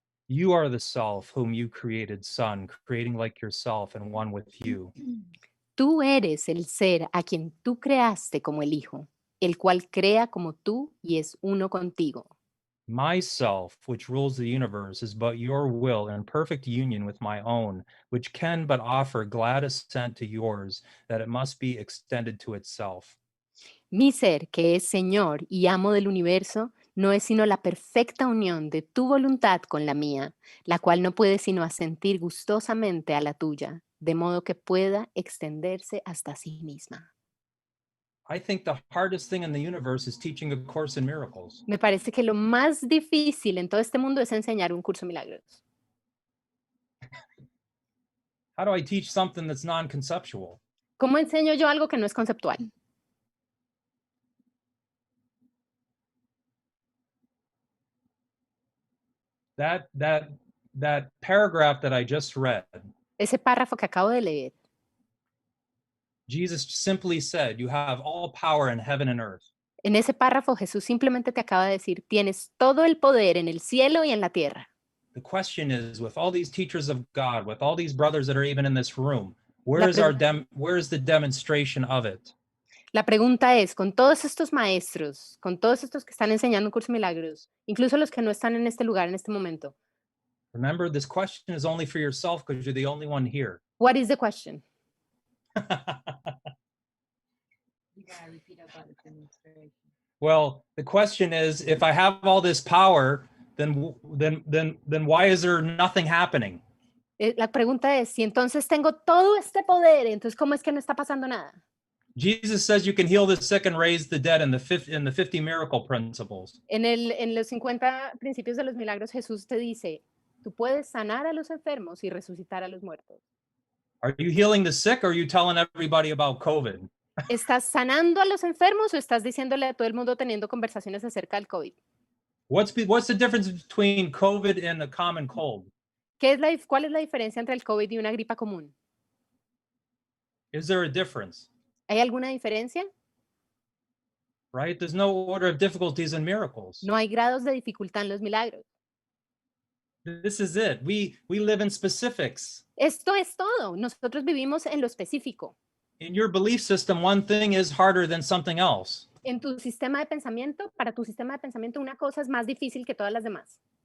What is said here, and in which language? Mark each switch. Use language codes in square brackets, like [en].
[en] You are the self whom you created, Son, creating like yourself and one with you. [es] Tú eres el ser a quien tú creaste como el Hijo, el cual crea como tú y es uno contigo. [en] Myself, which rules the universe, is but your will in perfect union with my own, which can but offer glad assent to yours, that it must be extended to itself. [es] Mi ser, que es Señor y amo del universo, no es sino la perfecta unión de tu voluntad con la mía, la cual no puede sino asentir gustosamente a la tuya, de modo que pueda extenderse hasta sí misma. [en] I think the hardest thing in the universe is teaching A Course in Miracles. [es] Me parece que lo más difícil en todo este mundo es enseñar un curso de milagros. [en] How do I teach something that's non-conceptual? [es] ¿Cómo enseño yo algo que no es conceptual? [en] That paragraph that I just read, [es] Ese párrafo que acabo de leer, [en] Jesus simply said, you have all power in heaven and earth. [es] en ese párrafo Jesús simplemente te acaba de decir, tienes todo el poder en el cielo y en la tierra. [en] The question is, with all these teachers of God, with all these brothers that are even in this room, where is the demonstration of it? [es] La pregunta es, con todos estos maestros, con todos estos que están enseñando un curso de milagros, incluso los que no están en este lugar en este momento, [en] Remember, this question is only for yourself because you're the only one here. what is the question? Well, the question is, if I have all this power, then why is there nothing happening? [es] La pregunta es, si entonces tengo todo este poder, entonces ¿cómo es que no está pasando nada? [en] Jesus says you can heal the sick and raise the dead in the 50 miracle principles. [es] En los 50 principios de los milagros, Jesús te dice, tú puedes sanar a los enfermos y resucitar a los muertos. [en] Are you healing the sick or are you telling everybody about COVID? [es] ¿Estás sanando a los enfermos o estás diciéndole a todo el mundo teniendo conversaciones acerca del COVID? [en] What's the difference between COVID and a common cold? [es] ¿Cuál es la diferencia entre el COVID y una gripa común? [en] Is there a difference? [es] ¿Hay alguna diferencia? [en] Right? There's no order of difficulties in miracles. [es] No hay grados de dificultad en los milagros. [en] This is it. We live in specifics. [es] Esto es todo. Nosotros vivimos en lo específico. [en] In your belief system, one thing is harder than something else. [es] En tu sistema de pensamiento, para tu sistema de pensamiento, una cosa es más difícil que todas las demás.